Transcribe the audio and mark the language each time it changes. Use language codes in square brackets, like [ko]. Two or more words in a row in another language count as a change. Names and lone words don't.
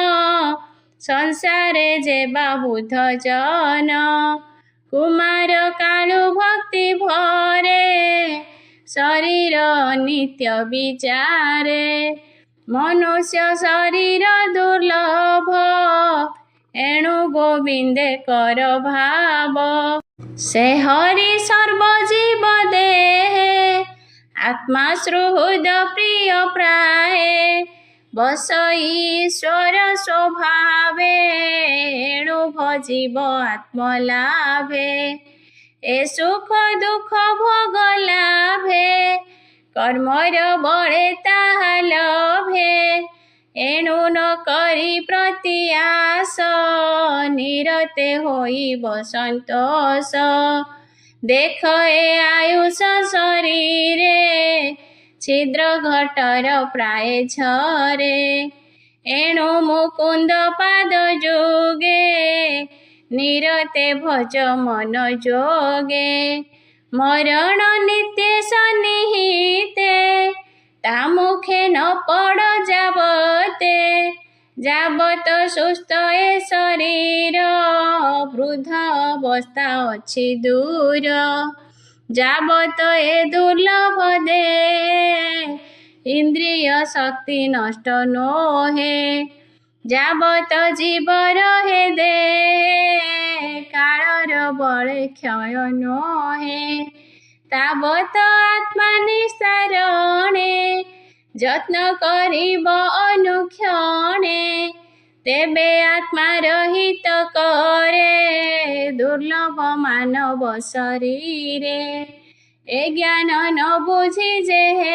[or] ସଂସାରେ ଯେବା ବୁଧ ଜନ କୁମାର କାଳୁ ଭକ୍ତି ଭରେ ଶରୀର ନିତ୍ୟ ବିଚାରେ ମନୁଷ୍ୟ ଶରୀର ଦୁର୍ଲଭ ଏଣୁ ଗୋବିନ୍ଦେ କର ଭାବ ସେ ହରି ସର୍ବଜୀବ ଦେହେ ଆତ୍ମା ସୁହୃଦ ପ୍ରିୟ ପ୍ରାୟେ ବସ ଈଶ୍ୱର ସ୍ୱଭାବେ ଏଣୁ ଭଜିବ ଆତ୍ମଲାଭେ ଏ ସୁଖ ଦୁଖ ଭୋଗ ଲାଭେ କର୍ମର ବଳେ ତାହା ଲଭେ ଏଣୁ ନ କରି ପ୍ରତ୍ୟାସ ନିରତେ ହୋଇ ବସନ୍ତୋଷ ଦେଖ ଏ ଆୟୁଷ ଶରୀରେ ଛିଦ୍ର ଘଟର ପ୍ରାୟ ଝରେ ଏଣୁ ମୁକୁନ୍ଦ ପାଦ ଯୋଗେ ନିରତେ ଭଜ ମନ ଯୋଗେ ମରଣ ନିତ୍ୟ ସନ୍ନିହିତେ ତା ମୁଖେ ନ ପଡ଼ ଯାବତେ ଯାବତ ସୁସ୍ଥ ଏ ଶରୀର ବୃଦ୍ଧ ଅବସ୍ଥା ଅଛି ଦୂର ଯାବତ ଏ ଦୁର୍ଲଭ ଦେ ଇନ୍ଦ୍ରିୟ ଶକ୍ତି ନଷ୍ଟ ନୋହେ ଯାବତ ଜୀବ ରହେ ଦେ କାଳର ବଳେ କ୍ଷୟ ନୋହେ ତାବତ ଆତ୍ମା ନିସ୍ତାରଣେ ଯତ୍ନ କରିବ ଅନୁକ୍ଷଣେ ତେବେ ଆତ୍ମା ରହିତ କରେ ଦୁର୍ଲଭ ମାନବ ଶରୀରେ ଏ ଜ୍ଞାନ ନ ବୁଝି ଯେ